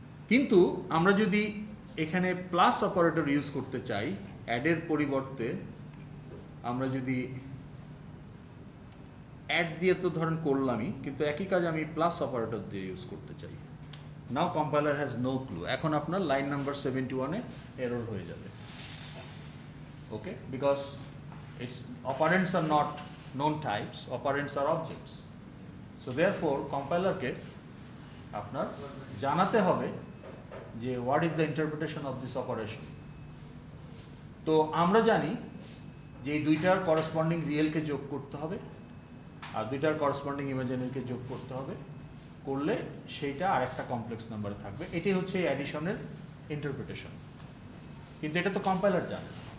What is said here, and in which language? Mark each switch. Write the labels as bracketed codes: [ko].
[bn] কিন্তু আমরা যদি এখানে প্লাস অপারেটর ইউজ করতে চাই, অ্যাডের পরিবর্তে আমরা যদি অ্যাড দিয়ে তো ধরেন করলামই, কিন্তু একই কাজ আমি প্লাস অপারেটর দিয়ে ইউজ করতে চাই, [en] Now compiler has no clue. [bn] এখন আপনার লাইন নাম্বার 71-এ এরর হয়ে যাবে। [en] Okay, because it's operands are not known types, operands are objects. So therefore [bn] কম্পাইলারকে আপনার জানাতে হবে যে [en] what is the interpretation of this operation. [bn] তো আমরা জানি যে এই দুইটার করসপন্ডিং রিয়েলকে যোগ করতে হবে আর দুইটার করসপন্ডিং ইমাজিনারিকে যোগ করতে হবে, করলে সেইটা আরেকটা কমপ্লেক্স নাম্বার থাকবে। এটাই হচ্ছে এই অ্যাডিশনের ইন্টারপ্রিটেশন, কিন্তু এটা তো কম্পাইলার জানে।